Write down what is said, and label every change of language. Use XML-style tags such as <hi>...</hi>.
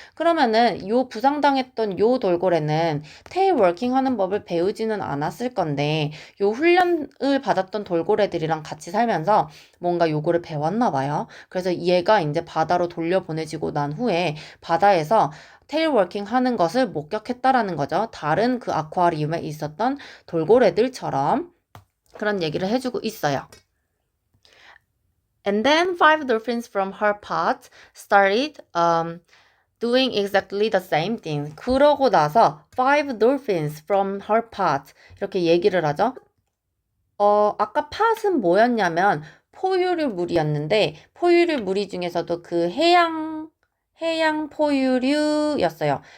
<ko>그러면은 요 부상당했던 요 돌고래는 테일워킹 하는 법을 배우지는 않았을 건데 요 훈련을 받았던 돌고래들이랑 같이 살면서 뭔가 요거를 배웠나 봐요. 그래서 얘가 이제 바다로 돌려보내지고 난 후에 바다에서 테일워킹 하는 것을 목격했다라는 거죠. 다른 그 아쿠아리움에 있었던 돌고래들처럼 그런 얘기를 해주고 있어요.</ko> <en>And then 5 dolphins from her part started doing exactly the same thing.</en> <ko>그러고 나서</ko> <en>5 dolphins from her part</en> <ko>이렇게 얘기를 하죠. 아까 팟은 뭐였냐면 포유류 물이었는데 포유류 물이 중에서도 그 해양 포유류였어요.</ko>